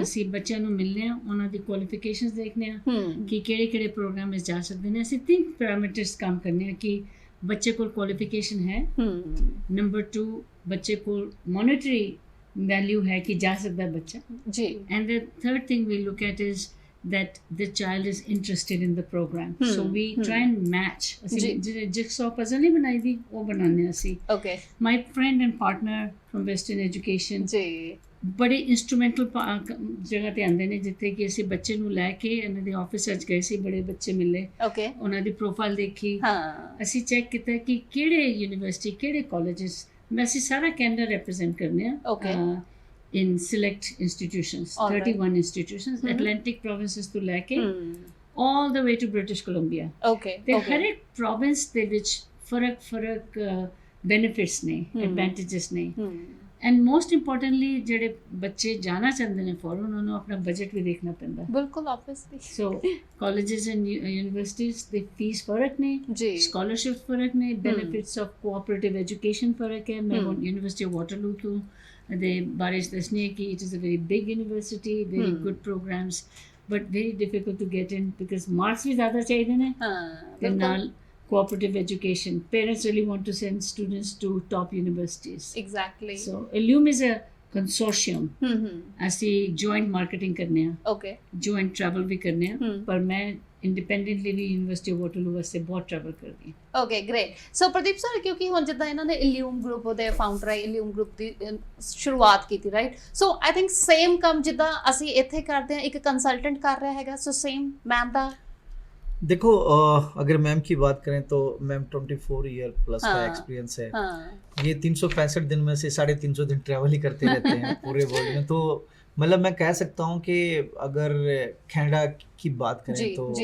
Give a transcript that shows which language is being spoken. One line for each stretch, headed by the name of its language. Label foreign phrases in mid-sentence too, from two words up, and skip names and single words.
Punjabi: ਅਸੀਂ ਬੱਚਿਆਂ ਨੂੰ ਮਿਲਦੇ ਹਾਂ, ਉਹਨਾਂ ਦੀ ਕੁਆਲੀਫਿਕੇਸ਼ਨਸ ਦੇਖਦੇ ਹਾਂ ਕਿ ਕਿਹੜੇ ਪ੍ਰੋਗਰਾਮ ਵਿੱਚ ਜਾ ਸਕਦੇ ਨੇ। ਅਸੀਂ 3 ਪੈਰਾਮੀਟਰਸ ਕੰਮ ਕਰਨੇ ਹਾਂ ਕਿ ਬੱਚੇ ਕੋਲ ਕੁਆਲੀਫਿਕੇਸ਼ਨ ਹੈ, ਨੰਬਰ 2 ਬੱਚੇ ਕੋਲ ਮੋਨਿਟਰੀ ਵੈਲਿਊ ਹੈ ਕਿ ਜਾ ਸਕਦਾ ਬੱਚਾ ਜੀ,
English: and the third thing we look at is that the child is interested in the program. So we try and match.
Punjabi: ਅਸੀਂ
English: jigsaw puzzle
Punjabi: ਨਹੀਂ ਬਣਾਈ ਦੀ, ਉਹ ਬਣਾਉਂਦੇ ਅਸੀਂ। ਓਕੇ।
English: My friend and partner from Western Education
Punjabi: ਜੀ ਬੜੇ ਇੰਸਟਰੂਮੈਂਟਲ ਜਗ੍ਹਾ ਤੇ ਆਉਂਦੇ ਨੇ ਜਿੱਥੇ ਕਿ ਅਸੀਂ ਬੱਚੇ ਨੂੰ ਲੈ ਕੇ ਇਹਨਾਂ ਦੇ ਆਫਿਸ ਵਿੱਚ ਗਏ ਸੀ, ਬੜੇ ਬੱਚੇ ਮਿਲੇ, ਓਕੇ, ਉਹਨਾਂ ਦੀ ਪ੍ਰੋਫਾਈਲ ਦੇਖੀ, ਹਾਂ, ਅਸੀਂ ਚੈੱਕ ਕੀਤਾ ਕਿ ਕਿਹੜੇ ਯੂਨੀਵਰਸਿਟੀ, ਕਿਹੜੇ ਕਾਲਜਸ। ਅਸੀਂ ਸਾਰਾ ਕੈਨੇਡਾ ਰਿਪਰੈਜ਼ੈਂਟ ਕਰਨੇ ਆ। ਓਕੇ।
English: in select institutions, All right. 31 institutions, Atlantic provinces to
Punjabi: ਲੈ ਕੇ
English: all the way to British Columbia.
Punjabi: ਓਕੇ। ਤੇ ਹਰ ਇੱਕ ਪ੍ਰੋਵਿੰਸ ਦੇ ਵਿੱਚ ਫਰਕ ਬੈਨੀਫਿਟਸ ਨੇ, ਐਡਵਾਂਟੇजेस ਨੇ।
English: and most importantly
Punjabi: ਜਿਹੜੇ ਬੱਚੇ ਜਾਣਾ ਚਾਹੁੰਦੇ ਨੇ ਫੋਰਨ, ਉਹਨਾਂ ਨੂੰ ਆਪਣਾ ਬਜਟ ਵੀ ਦੇਖਣਾ ਪੈਂਦਾ। ਬਿਲਕੁਲ, ਆਬਵੀਅਸਲੀ। ਸੋ
English: colleges and universities
Punjabi: ਦੇ ਫੀਸ ਫਰਕ ਨੇ ਜੀ, ਸਕਾਲਰਸ਼ਿਪ ਫਰਕ ਨੇ,
English: benefits of cooperative education
Punjabi: ਫਰਕ ਹੈ। ਮੈਂ ਯੂਨੀਵਰਸਿਟੀ ਆਫ ਵਾਟਰਲੂ ਤੋਂ ਦੇ ਬਾਰੇ ਦੱਸਣੀ ਹੈ ਕਿ
English: it is a very big university, very good programs, but very difficult to get in because
Punjabi: ਮਾਰਕਸ ਵੀ ਜ਼ਿਆਦਾ ਚਾਹੀਦੇ ਨੇ। ਤੇ ਨਾਲ
English: cooperative education. Parents really want to send students to top universities. Exactly. So Illum is a consortium.
Punjabi: ਅਸੀਂ
English: joint marketing
Punjabi: ਕਰਨੇ ਆ, ਓਕੇ,
English: joint travel
Punjabi: ਵੀ ਕਰਨੇ ਆ, ਪਰ ਮੈਂ ਇੰਡੀਪੈਂਡੈਂਟਲੀ ਵੀ ਯੂਨੀਵਰਸਿਟੀ ਆਫ ਵਾਟਰਲੂ ਵਾਸਤੇ ਬਹੁਤ ਟਰੈਵਲ ਕਰਦੀ ਹਾਂ।
English: okay, great.
Punjabi: ਸੋ ਪ੍ਰਦੀਪ ਸਰ, ਕਿਉਂਕਿ ਹੁਣ ਜਿੱਦਾਂ ਇਹਨਾਂ ਨੇ ਇਲੀਅਮ ਗਰੁੱਪ ਦੇ ਫਾਊਂਡਰ ਹੈ, ਇਲੀਅਮ ਗਰੁੱਪ ਦੀ ਸ਼ੁਰੂਆਤ ਕੀਤੀ, ਰਾਈਟ?
English: so I think same
Punjabi: ਕੰਮ ਜਿੱਦਾਂ ਅਸੀਂ ਇੱਥੇ ਕਰਦੇ ਹਾਂ, ਇੱਕ ਕੰਸਲਟੈਂਟ ਕਰ ਰਿਹਾ ਹੈਗਾ, ਸੋ ਸੇਮ ਮੈਮ ਦਾ।
Hindi: देखो अगर मैम की बात करें तो मैम 24
English: year plus
Hindi: का एक्सपीरियंस है। ये 365 दिन में से 350 दिन ट्रैवल ही करते रहते हैं पूरे वर्ल्ड में। तो मतलब मैं कह सकता हूँ कि अगर कनाडा की बात करें जी, तो